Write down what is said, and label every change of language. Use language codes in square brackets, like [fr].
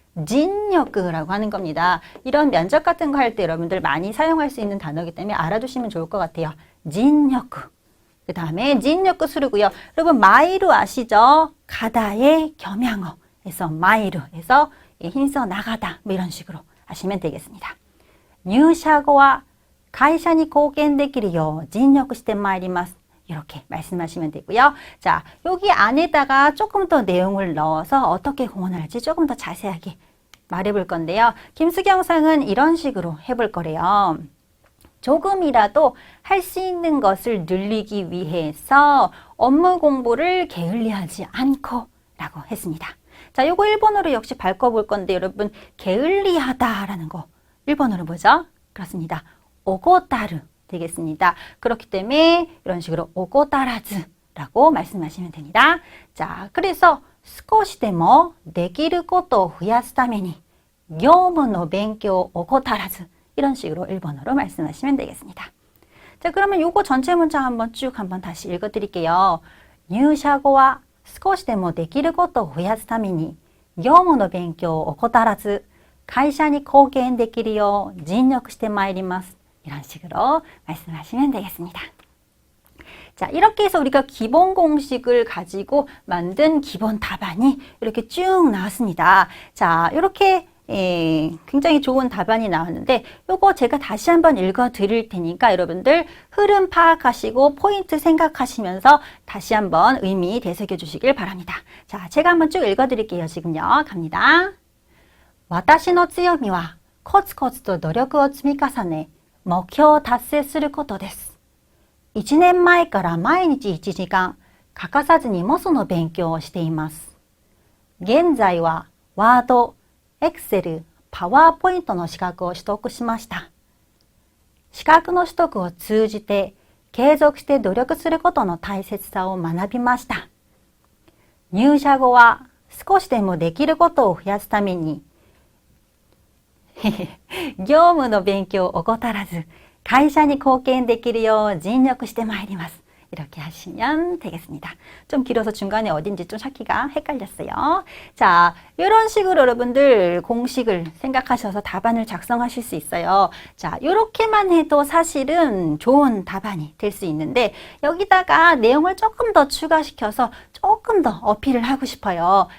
[ko] 진력이라고 하는 겁니다. 이런 면접 같은 거 할 때 여러분들 많이 사용할 수 있는 단어이기 때문에 알아두시면 좋을 것 같아요. 진력. 그 다음에 진력 쓰르고요. 여러분 마이루 아시죠? 가다의 겸양어에서 마이루에서 힘써 나가다 뭐 이런 식으로 하시면 되겠습니다. [ja] 入社後は 会社に貢献できるよう尽力してまいります. [ko] 이렇게 말씀하시면 되고요. 자, 여기 안에다가 조금 더 내용을 넣어서 어떻게 공헌할지 조금 더 자세하게 말해볼 건데요. 김수경 상은 이런 식으로 해볼 거래요. 조금이라도 할 수 있는 것을 늘리기 위해서 업무 공부를 게을리하지 않고 라고 했습니다. 자, 요거 일본어로 역시 바꿔볼 건데 여러분 게을리하다라는 거 일본어로 뭐죠? 그렇습니다. 오고따르 되겠습니다. 그렇기 때문에 이런 식으로 오고따라즈라고 말씀하시면 됩니다. 자, 그래서 [ja] 少しでもできることを増やすために業務の勉強を怠らず [ko] 이런 식으로 일본어로 말씀하시면 되겠습니다. 자, 그러면 요거 전체 문장 한번 쭉 한번 다시 읽어드릴게요. [ja] 入社後は少しでもできることを増やすために業務の勉強を怠らず会社に貢献できるよう尽力してまいります. [ko] 이런 식으로 말씀하시면 되겠습니다. 자, 이렇게 해서 우리가 기본 공식을 가지고 만든 기본 답안이 이렇게 쭉 나왔습니다. 자, 이렇게 굉장히 좋은 답안이 나왔는데 요거 제가 다시 한번 읽어 드릴 테니까 여러분들 흐름 파악하시고 포인트 생각하시면서 다시 한번 의미 되새겨 주시길 바랍니다. 자, 제가 한번 쭉 읽어 드릴게요. 지금요. 갑니다. [ja] 私の強みはコツコツと努力を積み重ね、目標を達成することです。 1年前から毎日1時間欠かさずにモソの勉強をしています。現在はワード、エクセル、パワーポイントの資格を取得しました。資格の取得を通じて継続して努力することの大切さを学びました。入社後は少しでもできることを増やすために業務の勉強を怠らず会社に貢献できるよう尽力してまいります. [ko] 이렇게 하시면 되겠습니다. 좀 길어서 중간에 어딘지 좀 찾기가 헷갈렸어요. 자, 이런 식으로 여러분들 공식을 생각하셔서 답안을 작성하실 수 있어요. 자, 이렇게만 해도 사실은 좋은 답안이 될 수 있는데 여기다가 내용을 조금 더 추가시켜서 조금 더 어필을 하고 싶어요.